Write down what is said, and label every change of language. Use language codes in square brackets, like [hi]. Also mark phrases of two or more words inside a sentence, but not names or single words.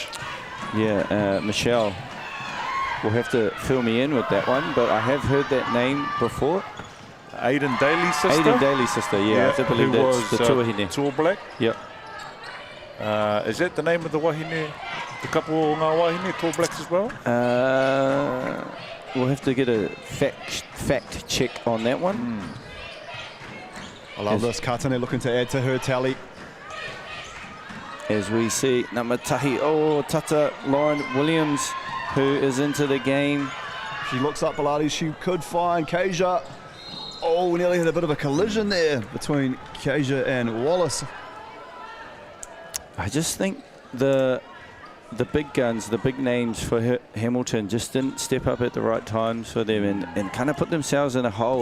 [en] Yeah, Michelle will have to fill me in with that one, but I have heard that name before. Aidan Daly's sister? Aidan Daly's sister, yeah. I have to believe that's the tuahine. Tua Black? Yep. Is that the name of the wahine? The couple [mi] o ngā wahine, [en] Tua Blacks as well? We'll have to get a fact check on that one. I love this. Katane looking to add to her tally. As we see number [mi] tahi o tata, [en] Lauren Williams, who is into the game. She looks up Biladi, she could find Keisha. Oh, we nearly had a bit of a collision there between Keisha and Wallace. I just think the big guns, the big names for Hamilton just didn't step up at the right times for them and kind of put themselves in a hole.